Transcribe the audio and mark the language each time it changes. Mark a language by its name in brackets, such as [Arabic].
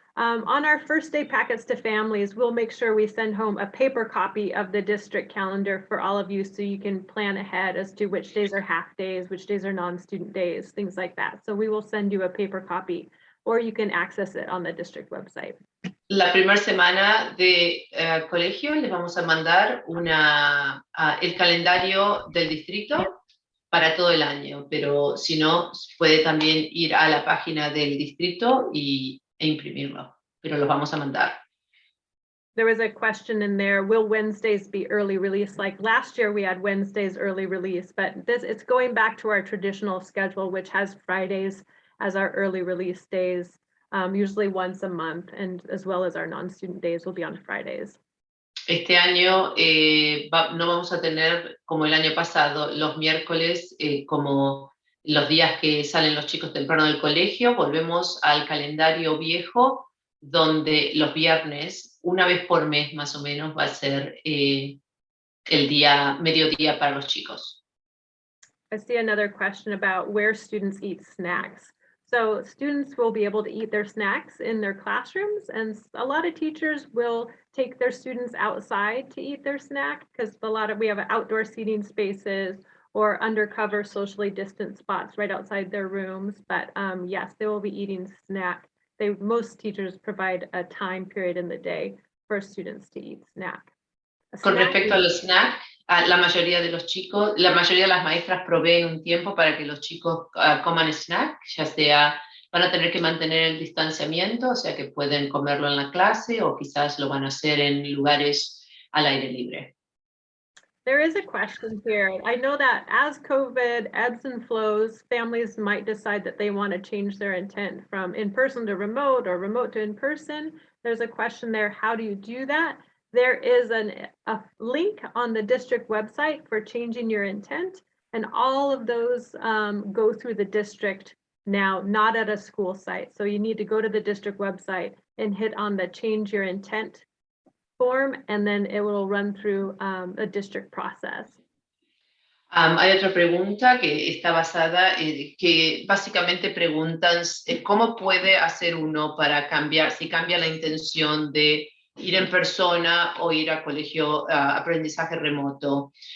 [English] On our first day packets to families, we'll make sure we send home a paper copy of the district calendar for all of you so you can plan ahead as to which days are half days, which days are non-student days, things like that. So we will send you a paper copy or you can access it on the district website. [Spanish] La primera semana de colegio les vamos a mandar el calendario del distrito para todo el año, pero si no, puede también ir a la página del distrito e imprimirlo, pero los vamos a mandar. [English] There was a question in there, will Wednesdays be early release? Like last year we had Wednesdays early release, but it's going back to our traditional schedule, which has Fridays as our early release days, usually once a month, and as well as our non-student days will be on Fridays. [Spanish] Este año no vamos a tener, como el año pasado, los miércoles como los días que salen los chicos temprano del colegio. Volvemos al calendario viejo, donde los viernes, una vez por mes más o menos, va a ser el mediodía para los chicos. [English] I see another question about where students eat snacks. So students will be able to eat their snacks in their classrooms, and a lot of teachers will take their students outside to eat their snack because we have outdoor seating spaces or undercover socially distant spots right outside their rooms. But yes, they will be eating snack. Most teachers provide a time period in the day for students to eat snack. [Spanish] Con respecto a los snacks, la mayoría de los chicos, la mayoría de las maestras proveen un tiempo para que los chicos coman snack, ya sea van a tener que mantener el distanciamiento, o sea que pueden comerlo en la clase o quizás lo van a hacer en lugares al aire libre. [English] There is a question here. I know that as COVID ebbs and flows, families might decide that they want to change their intent from in-person to remote or remote to in-person. There's a question there, how do you do that? There is a link on the district website for changing your intent, and all of those go through the district now, not at a school site. So you need to go to the district website and hit on the change your intent form, and then it will run through a district process. [Spanish] Hay otra pregunta que está basada, que básicamente preguntan cómo puede hacer uno para cambiar, si cambia la intención de ir en persona o ir a colegio aprendizaje remoto.